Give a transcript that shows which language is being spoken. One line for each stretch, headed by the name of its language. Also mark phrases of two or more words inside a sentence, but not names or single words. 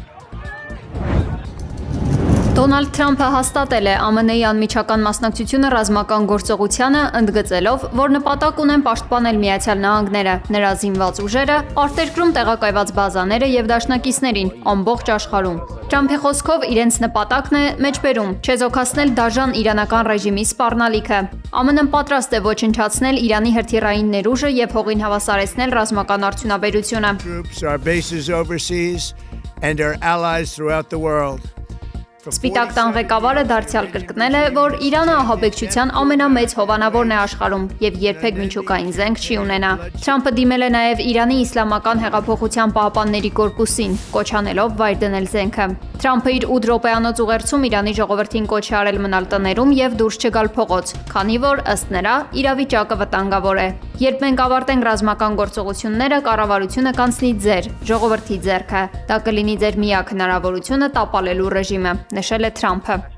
Armenian: Դոնալդ Թրամփը հաստատել է ԱՄՆ-ի անմիջական մասնակցությունը ռազմական գործողությանը, ընդգծելով, որ նպատակ ունեն պաշտպանել Միացյալ Նահանգները, նրա զինված ուժերը, արտերկրում տեղակայված բազաները եւ դաշնակիցներին ամբողջ աշխարհում։ Թրամփի խոսքով իրենց նպատակն է մեջբերում չեզոքացնել դաժան իրանական ռեժիմի սպառնալիքը։ ԱՄՆ-ն պատրաստ է ոչնչացնել Իրանի հրթիռային ներուժը եւ հողին հավասարեցնել ռազմական արդյունաբերությունը։
English: Troops, our bases overseas, and our allies throughout the world.
Armenian: Սպիտակ տան ղեկավարը դարձյալ կրկնել է, որ Իրանը ահաբեկչության ամենամեծ հովանավորն է աշխարհում եւ երբեք միջուկային զենք չի ունենա։ Թրամփը դիմել է նաեւ Իրանի Իսլամական հեղափոխության պահապանների կորպուսին, կոչ անելով վայր դնել զենքը։ Թրամփը իր 8 րոպեանոց ուղերձում Իրանի ժողովրդին կոչ է արել մնալ տներում եւ դուրս չգալ փողոց, քանի որ ըստ նրա իրավիճակը վտանգավոր է։ Երբ մենք ավարտենք ռազմական գործողությունները, կառավարությունը կանցնի ձեր ժողովրդի ձեռքը։ Դա կլինի ձեր միակ հնարավորությունը տապալելու ռեժիմը, նշել է Թրամփը։